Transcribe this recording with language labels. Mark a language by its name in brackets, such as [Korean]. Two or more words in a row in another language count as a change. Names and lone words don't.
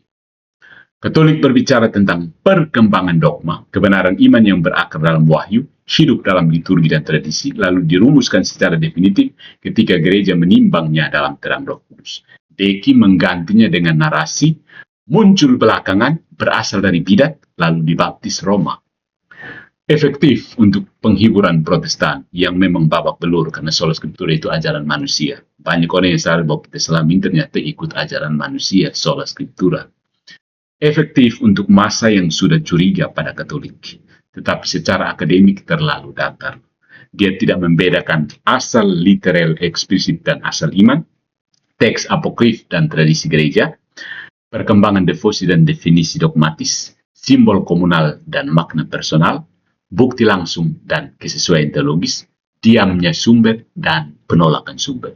[Indonesian] Katolik berbicara tentang perkembangan dogma, kebenaran iman yang berakar dalam wahyu, hidup dalam liturgi dan tradisi, lalu dirumuskan secara definitif ketika gereja menimbangnya dalam terang Roh Kudus. Deki menggantinya dengan narasi, muncul belakangan, berasal dari bidat, lalu dibaptis Roma. Efektif untuk penghiburan Protestan yang memang babak belur karena [Latin] sola scriptura [Indonesian] itu ajaran manusia. Banyak orang yang sadar bahwa kita selama ini ternyata ikut ajaran manusia, [Latin] sola scriptura. [Indonesian] Efektif untuk masa yang sudah curiga pada Katolik, tetapi secara akademik terlalu datar. Dia tidak membedakan asal literal eksplisit dan asal iman, teks apokrif dan tradisi gereja, perkembangan devosi dan definisi dogmatis, simbol komunal dan makna personal, bukti langsung dan kesesuaian teologis, diamnya sumber dan penolakan sumber.